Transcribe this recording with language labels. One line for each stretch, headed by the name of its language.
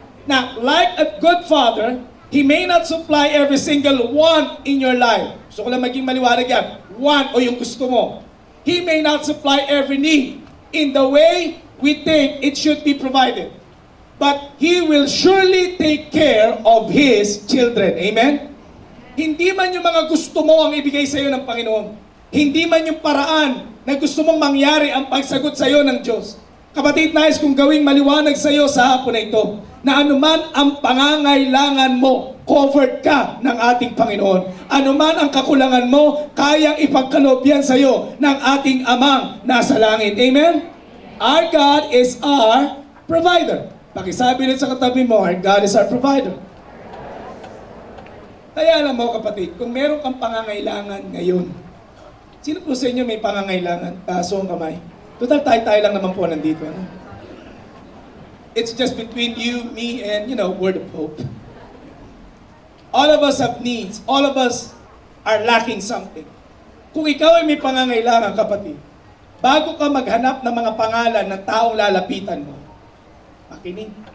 English: Now, like a good father, He may not supply every single want in your life. Gusto ko lang maging maliwanag yan. Want o yung gusto mo. He may not supply every need in the way we think it should be provided. But He will surely take care of His children. Amen?
Filipino: Hindi man yung mga gusto mo ang ibigay sa iyo ng Panginoon. Hindi man yung paraan na gusto mong mangyari ang pagsagot sa iyo ng Diyos. Kapatid, nais kong gawing maliwanag sa iyo sa hapon na ito, na anuman ang pangangailangan mo, covered ka ng ating Panginoon. Anuman ang kakulangan mo, kayang ipagkaloob yan sa iyo ng ating Amang nasa langit.
English: Amen? Our God is our provider.
Filipino: Pakisabi rin sa katabi mo, our God is our provider. Kaya alam mo kapatid, kung meron kang pangangailangan ngayon, sino po sa inyo may pangangailangan? Taso ang kamay. Total tayo lang naman po nandito. Ano?
English: It's just between you, me, and, word of hope. All of us have needs. All of us are lacking something.
Filipino: Kung ikaw ay may pangangailangan, kapatid, bago ka maghanap ng mga pangalan ng taong lalapitan mo, makinig.